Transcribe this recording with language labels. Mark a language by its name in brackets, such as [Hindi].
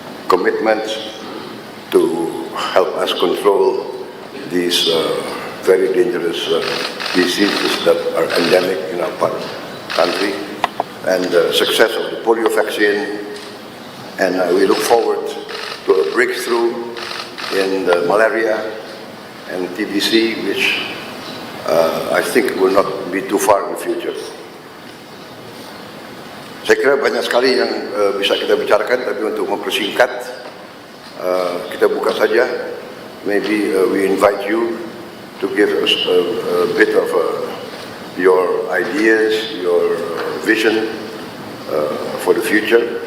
[English] commitment to help us control these very dangerous diseases that are endemic in our country, and the success of the polio vaccine. And we look forward to a breakthrough in the malaria and TBC, which I think will not be too far in the future. [Indonesian] Saya kira banyak sekali yang bisa kita bicarakan, tapi untuk mempersingkat, kita buka saja. [English] Maybe we invite you to give us a bit of your ideas, your vision for the future.